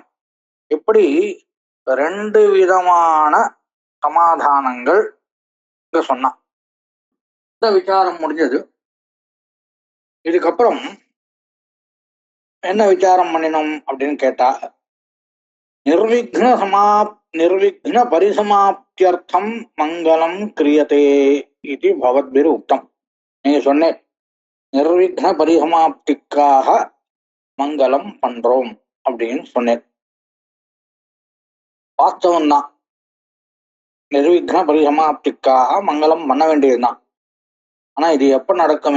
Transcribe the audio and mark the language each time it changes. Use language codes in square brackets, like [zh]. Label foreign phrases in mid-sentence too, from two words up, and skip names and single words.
[ta] இப்படி 2 விதமான சமாதானங்கள் இங்க சொன்னான். இந்த விசாரம் முடிஞ்சது. இதுக்கப்புறம் என்ன விசாரம் பண்ணினோம் அப்படின்னு கேட்டா, [sa] निर्विघ्न परिसमाप्त्यर्थम मंगलम क्रियते इति भवद्भिः उक्तम. [ta] நீங்க சொன்னேன் நிர்விக்ன பரிசமாப்திக்காக மங்களம் பண்றோம் அப்படின்னு சொன்னேன். வாஸ்தவம் தான், நிர்விக்ன பரிசமாப்திக்காக மங்களம் பண்ண வேண்டியதுதான். ஆனா இது எப்ப நடக்கும்?